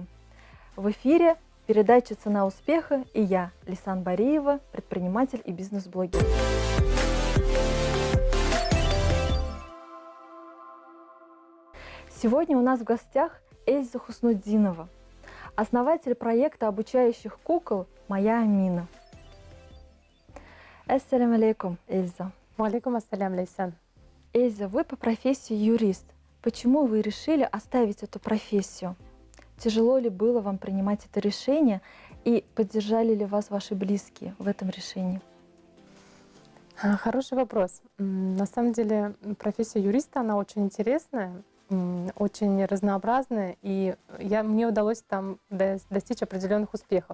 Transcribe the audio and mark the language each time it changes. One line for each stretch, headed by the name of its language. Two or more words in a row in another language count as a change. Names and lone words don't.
Russian: В эфире передача «Цена успеха» и я, Лисан Бариева, предприниматель и бизнес-блогер. Сегодня у нас в гостях Эльза Хуснутдинова, основатель проекта обучающих кукол «Моя Амина».
Arabic: السلام عليكم, Эльза. عليكم السلام, Лейсан.
Russian: Эльза, вы по профессии юрист. Почему вы решили оставить эту профессию? Тяжело ли было вам принимать это решение и поддержали ли вас ваши близкие в этом решении? Хороший вопрос. На самом деле профессия юриста, она очень интересная, очень разнообразная, и мне удалось там достичь определенных успехов.